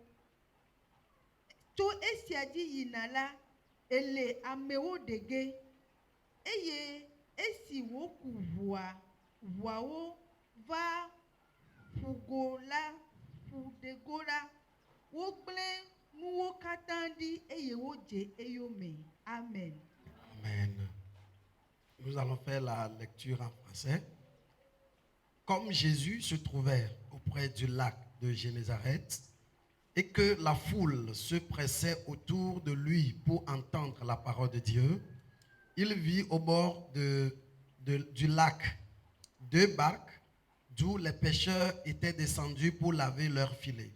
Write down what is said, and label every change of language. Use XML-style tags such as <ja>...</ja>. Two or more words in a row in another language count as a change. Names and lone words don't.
<ee>Tso esia dzi yina la, ele amewo ɖe ge, eye esi woku ʋuawo va ƒuɖego la, wogblẽ nuwo katã ɖi, eye wodze eyome. Amen. Amen.</ee> <fr>Nous allons faire la lecture en français. Comme Jésus se trouvait auprès du lac de Génézareth et que la foule se pressait autour de lui pour entendre la parole de Dieu, il vit au bord du lac 2 barques d'où les pêcheurs étaient descendus pour laver leurs filets.</fr>